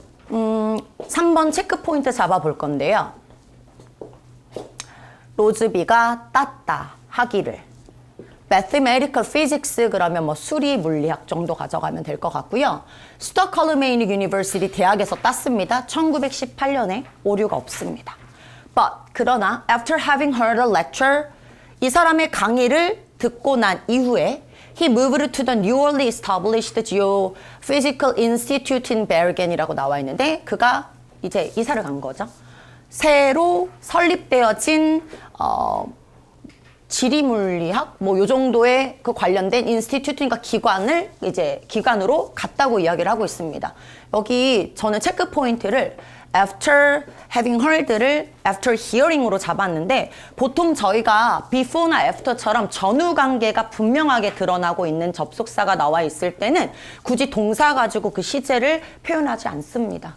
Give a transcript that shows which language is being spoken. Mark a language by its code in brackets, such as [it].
[ko] 3번 체크 포인트 잡아볼 건데요. 로즈비가 땄다 하기를 Mathematical Physics 그러면 수리 물리학 정도 가져가면 될 것 같고요. 스톡홀름 유니버시티 대학에서 땄습니다. 1918년에 오류가 없습니다. [en] But [ko] 그러나 [en] after having heard a lecture [ko] 이 사람의 강의를 듣고 난 이후에 [en] He moved to the newly established Geophysical Institute in Bergen [ko] 이라고 나와 있는데 그가 이제 이사를 간 거죠. 새로 설립되어진 지리물리학 요 정도의 그 관련된 인스티튜트니까 기관으로 갔다고 이야기를 하고 있습니다. 여기 저는 체크 포인트를 [en] after having heard [ko] 를 [en] after hearing [ko] 으로 잡았는데 보통 저희가 before나 after처럼 전후 관계가 분명하게 드러나고 있는 접속사가 나와 있을 때는 굳이 동사 가지고 그 시제를 표현하지 않습니다.